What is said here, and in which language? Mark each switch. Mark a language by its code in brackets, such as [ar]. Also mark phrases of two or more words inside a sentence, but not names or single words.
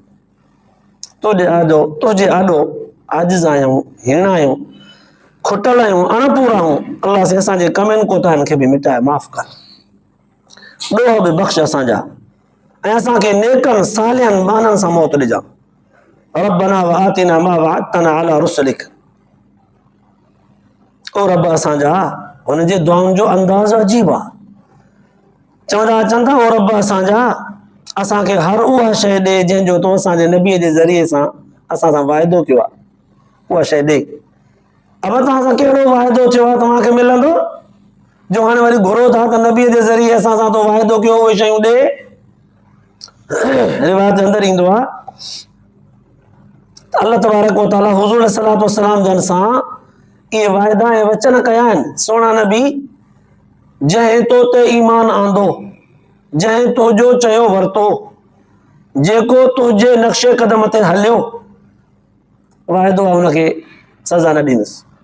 [sd] तुंहिंजे आॾो आजिज़ आहियूं, हीण आहियूं, खुटल आहियूं, अणपूरा आहियूं। अल्लाह साईं असांजे कमनि कोताहिनि खे बि मिटाए माफ़ कर, ॾोह बि बख़्श असांजा, ऐं असांखे नेकनि सालिहनि माननि सां मौत ॾिजां। [ar] ربنا وآتنا ما وعدتنا على رسلك, [sd] ओ रब असांजा हुनजे दुआउनि जो अंदाज़ अजीब आहे। चवंदा अचनि था, ओ रब असांजा असांखे हर उहा शइ ॾे जंहिंजो तो असांजे नबीअ जे ज़रिए सां असां सां वाइदो कयो आहे, उहा शइ ॾे। अब तव्हां सां कहिड़ो वाइदो थियो आहे तव्हांखे मिलंदो, जो हाणे वरी घुरो था त नबीअ जे ज़रिए असां सां तो वाइदो कयो उहे शयूं ॾे। रिवायत जे अंदरि ईंदो आहे [ar] الله تبارك وتعالى [sd] हुज़ूर [ar] صلى الله عليه وسلم [sd] जन सां इहे वाइदा ऐं वचन कया आहिनि। सोना नबी, जंहिं तो ते ईमान आंदो, जंहिं तुंहिंजो चयो वरितो, जेको तुंहिंजे नक्शे क़दम ते हलियो, वाइदो आहे हुनखे सज़ा न ॾींदुसि।